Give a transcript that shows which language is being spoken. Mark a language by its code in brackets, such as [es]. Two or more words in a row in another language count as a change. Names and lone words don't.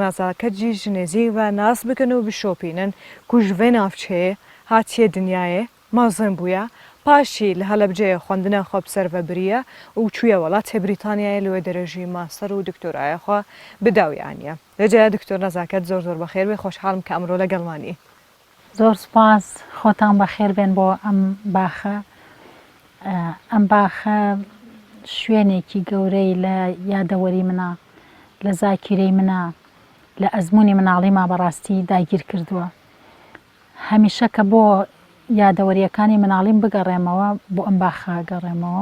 [ku] Nezaket jî ji nêzik ve nas bikin û bişopînin ku ji vê navçeyê hatiye dinyayê mezin bûye, paşî li Helebceyê xwendina xwe bi ser vebiriye û çûye welatê Brîtanyayê li wê derê jî master û doktoraya xwe bi dawî aniye. Rêceya Dr. [ckb] Nezaket zor zor bixêr bê, xweşxalm ke emro legel manî. زۆر سپاس خۆتان بەخێر بێن بۆ ئەم باخە. ئەم باخە شوێنێکی گەورەی لە یادەوەری منە، لە زاکیرەی منە، لە ئەزمموی مناڵیما بەڕاستی داگیر کردووە. هەمیشە کە بۆ یادەوەریەکانی مناڵیم بگەڕێمەوە بۆ ئەم باخە گەڕێمەوە.